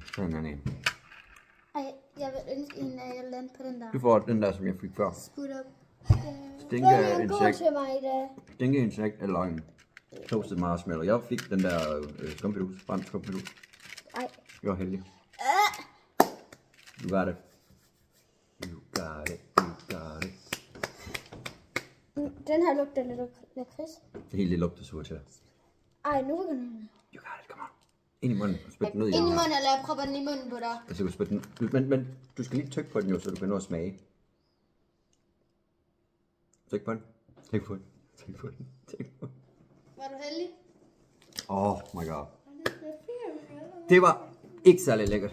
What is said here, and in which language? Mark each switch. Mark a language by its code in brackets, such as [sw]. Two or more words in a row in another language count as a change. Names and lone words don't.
[da] Så en anden. Ej, jeg vil ønske en af jer landede på den der. Du får den der, som jeg fik før. Skud op. Vælg en god Stinkeinsekt. til mig i dag. Stinkeinsekt eller en toasted marshmallow. Jeg fik den der skumfidus. Brændt skumfidus. Ej. Jeg var heldig. [en] You got it. You got it. You got it. [da] Den her lugter lidt lakrids. Det hele lugter surt til dig. Ej, nu begynder den. [en] You got it, come on. [da] Ind i munden. Spyt den ud i Ind i den her. munden, eller jeg propper den i munden på dig. Altså, du spyt den. Men du skal lige tykke på den jo, så du kan nå at smage. Tyk på den. Tyk på den. Tyk på den. Tyk på den. Var du heldig? [en] Oh my god. [da] Det var ikke særlig lækkert.